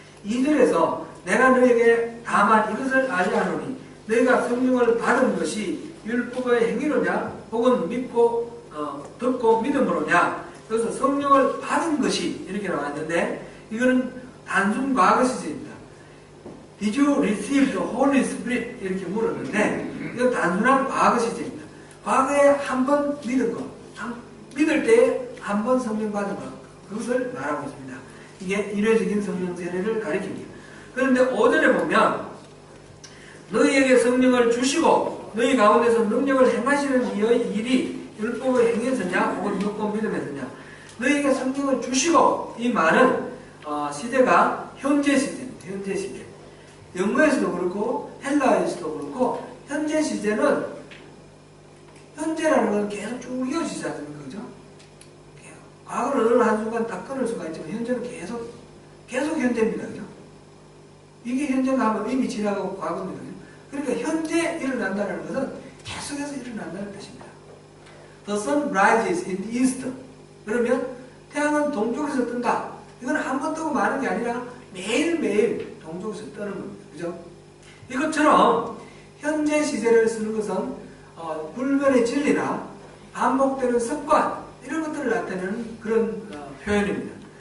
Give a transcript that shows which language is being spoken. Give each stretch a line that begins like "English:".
Korean: 2절에서 내가 너에게 다만 이것을 알리하노니 너희가 성령을 받은 것이 율법의 행위로냐 혹은 믿고 듣고 믿음으로냐. 그래서 성령을 받은 것이 이렇게 나왔는데 이거는 단순 과거 시제입니다.
English: Did you receive the Holy Spirit?
Korean: 이렇게 물었는데 이건 단순한 과거 시제입니다. 과거에 한 번 믿은 것, 믿을 때에 한 번 성령 받은 것, 그것을 말하고 있습니다. 이게 일회적인 성령 세례를 가리킵니다. 그런데 5절에 보면 너희에게 성령을 주시고 너희 가운데서 능력을 행하시는 이의 일이 율법의 행위에서냐 혹은 믿고 믿음에서냐. 너희에게 성령을 주시고 이 말은 시대가 현재 시대입니다. 현재 시대. 영어에서도 그렇고 헬라에서도 그렇고 현재 시제는 현재라는 건 계속 쭉 이어지지 않습니까? 그죠? 과거는 어느 한순간 딱 끊을 수가 있지만 현재는 계속 현재입니다. 그죠? 이게 현재가 하면 이미 지나가고 과거입니다. 그죠? 그러니까 현재 일어난다는 것은 계속해서 일어난다는 뜻입니다.
English: The sun rises in the east.
Korean: 그러면 태양은 동쪽에서 뜬다. 이건 한 번 뜨고 마는 게 아니라 매일매일 동쪽에서 뜨는 겁니다. 그죠? 이것처럼 현재 시제를 쓰는 것은 불변의 진리나 반복되는 습관 이런 것들을 나타내는 그런 표현입니다.